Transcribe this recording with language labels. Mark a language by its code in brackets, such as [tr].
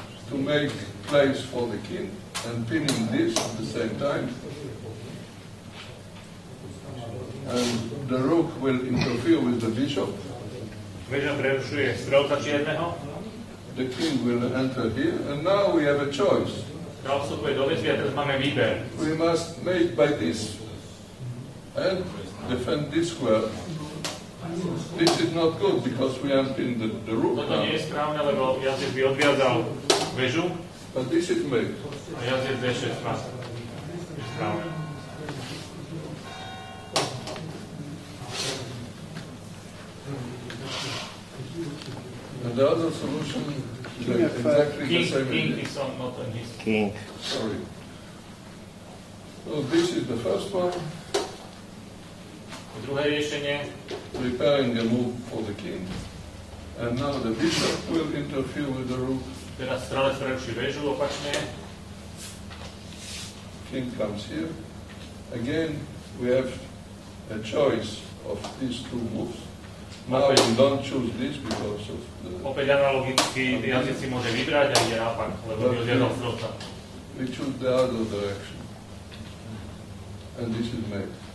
[en] To make place for the king and pinning this at the same time. And the rook will interfere with the bishop. [sk] Väža prerušuje strelca čierneho. [en] The king will enter here, and now we have a choice. [sk] Král vstupuje do väzby a teraz máme výber. [en] We must make by this and defend this square. This is not good because we unpinned the rook. [sk] Toto nie je správne, lebo jazdec by odviazal väžu. [en] But this is made. [sk] A jazdec D6 má správne. [en] And the other solution is exactly the same. King is not on his. King. Sorry. So this is the first one. [sk] Druhé riešenie. [en] Preparing a move for the king. And now the bishop will interfere with the rook. [sk] Teraz strelec preruší väžu opačne. [en] King comes here. Again, we have a choice of these two moves. Now we don't choose this because of the... [sk] Opäť analogicky jazdec si môže vybrať a ide naopak, lebo by odviazal strelca. [en] We choose the other direction. And this is made.